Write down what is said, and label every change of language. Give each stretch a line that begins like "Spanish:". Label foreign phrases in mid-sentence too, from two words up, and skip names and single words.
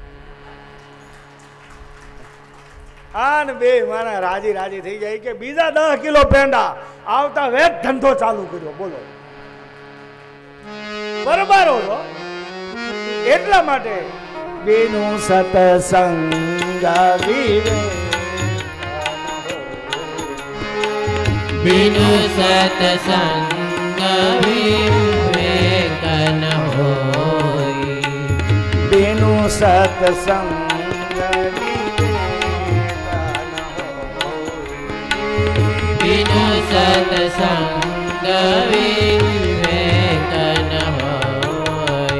Gujarati: આ ને 2 મારા રાજી રાજી થઈ જાય કે બીજા 10 કિલો પેંડા આવતા વેત ધંધો ચાલુ કર્યો. બોલો, બરોબર હો. એટલા માટે બેનું સતસંગ
Awadhi: बिनु सत्संग विवेक न होई। बेनु सत्संग बिनु सत्संग विवेक न होई।